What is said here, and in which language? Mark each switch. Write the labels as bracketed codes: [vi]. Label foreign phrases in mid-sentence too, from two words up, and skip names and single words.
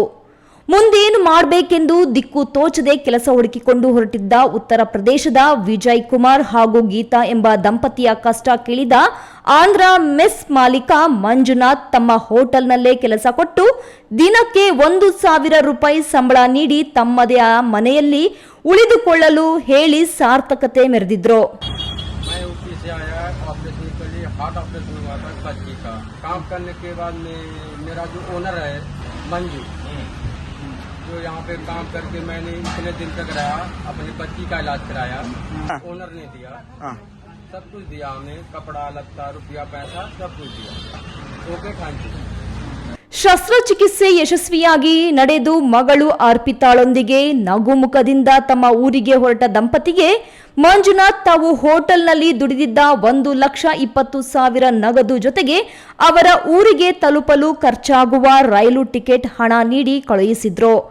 [kn] ಮುಂದೇನು ಮಾಡಬೇಕೆಂದು ದಿಕ್ಕು ತೋಚದೆ ಕೆಲಸ ಹುಡುಕಿಕೊಂಡು ಹೊರಟಿದ್ದ ಉತ್ತರ ಪ್ರದೇಶದ ವಿಜಯ್ ಕುಮಾರ್ ಹಾಗೂ ಗೀತಾ ಎಂಬ ದಂಪತಿಯ ಕಷ್ಟ ಕೇಳಿದ ಆಂಧ್ರ ಮೆಸ್ ಮಾಲೀಕ ಮಂಜುನಾಥ್ ತಮ್ಮ ಹೋಟೆಲ್ನಲ್ಲೇ ಕೆಲಸ ಕೊಟ್ಟು ದಿನಕ್ಕೆ 1,000 ರೂಪಾಯಿ ಸಂಬಳ ನೀಡಿ ತಮ್ಮದೇ ಮನೆಯಲ್ಲಿ ಉಳಿದುಕೊಳ್ಳಲು ಹೇಳಿ ಸಾರ್ಥಕತೆ ಮೆರೆದಿದ್ರು. [hi] जो यहाँ पे काम करके मैंने इतने दिन तक रहा, अपनी बच्ची का इलाज कराया, ओनर ने दिया, सब कुछ दिया हमें, कपड़ा लत्ता रुपया पैसा सब कुछ दिया. [en] OK, thank you. [kn] ಶಸ್ತ್ರಚಿಕಿತ್ಸೆ ಯಶಸ್ವಿಯಾಗಿ ನಡೆದು ಮಗಳು ಅರ್ಪಿತಾಳೊಂದಿಗೆ ನಗುಮುಖದಿಂದ ತಮ್ಮ ಊರಿಗೆ ಹೊರಟ ದಂಪತಿಗೆ ಮಂಜುನಾಥ್ ತಾವು ಹೋಟೆಲ್ನಲ್ಲಿ ದುಡಿದಿದ್ದ 1,20,000 ನಗದು ಜೊತೆಗೆ ಅವರ ಊರಿಗೆ ತಲುಪಲು ಖರ್ಚಾಗುವ ರೈಲು ಟಿಕೆಟ್ ಹಣ ನೀಡಿ ಕಳುಹಿಸಿದ್ರು.